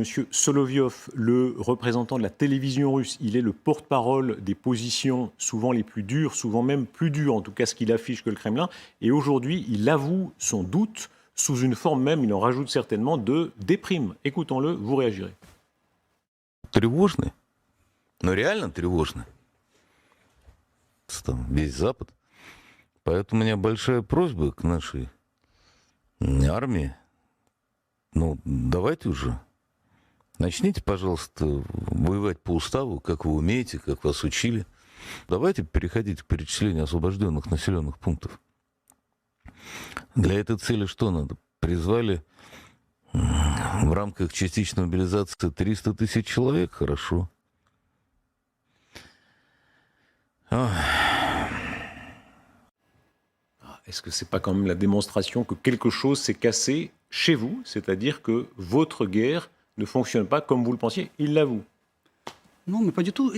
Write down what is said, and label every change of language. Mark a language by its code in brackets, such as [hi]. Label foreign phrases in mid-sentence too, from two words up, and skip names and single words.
[fr] Solovyov, le représentant de la télévision russe. Il est le porte-parole des positions souvent les plus dures, souvent même plus dures, en tout cas ce qu'il affiche que le Kremlin. Et aujourd'hui, il avoue son doute sous une forme même, il en rajoute certainement, de déprime. Écoutons-le, vous réagirez. [ru] Тревожны, но реально тревожны. Там весь Запад. Поэтому у меня большая просьба к нашей Армии? Ну, давайте уже. Начните, пожалуйста, воевать по уставу, как вы умеете, как вас учили. Давайте переходить к перечислению освобожденных населенных пунктов. Для этой цели что надо? Призвали в рамках частичной мобилизации 300 тысяч человек? Хорошо. [fr] Est-ce que c'est pas quand même la démonstration que quelque chose s'est cassé chez vous, c'est-à-dire que votre guerre ne fonctionne pas comme vous le pensiez? Il l'avoue. Non, mais pas du tout.